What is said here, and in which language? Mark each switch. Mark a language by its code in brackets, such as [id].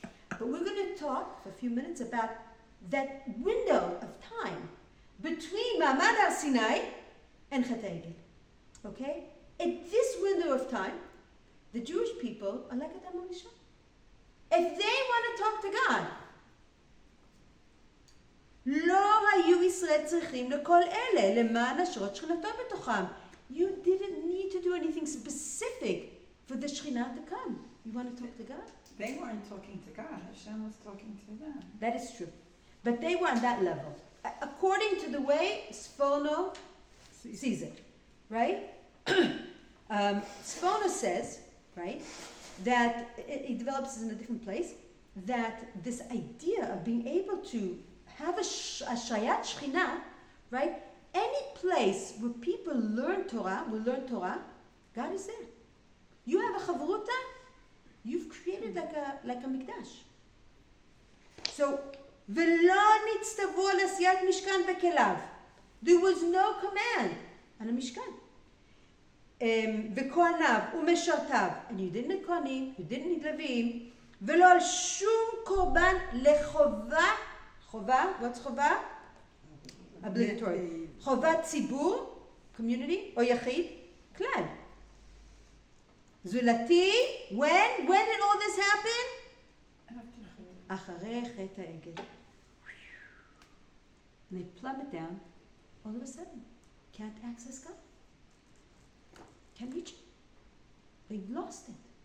[en] But we're going to talk for a few minutes about that window of time between Ma'amad Har Sinai and Chet HaEgel. Okay? At this window of time, the Jewish people are like Adam HaRishon. If they want to talk to God, [he] לא היו ישראל צריכים לכל אלה, למען השרות שכינתו בתוכם. [en] You didn't need to do anything specific for the Shekhinah to come. You want to talk to God? They weren't talking to God, Hashem was talking to them. That is true. But they were on that level. According to the way Sfono sees it, right? Sfono says, right, that he develops this in a different place, that this idea of being able to have a Shayat Shekhinah, right? Any place where people will learn Torah, God is there. You have a chavruta, you've created like a mikdash. [he] So, ולא נצטוו על עשיית משכן וכליו. [en] There was no command on a משכן. [he] וכהניו ומשרתיו, [en] and you didn't need כהנים, you didn't need לוויים, [he] ולא על שום קורבן לחובה, חובה, [en] what's חובה? Obligatory. [he] חובת ציבור, community, או יחיד, כלל. [en] זולתי, when did all this happen? [he] אחרי חטא העגל. [en] And they plummet down, all of a sudden, can't access God. Can't reach it. They've lost it.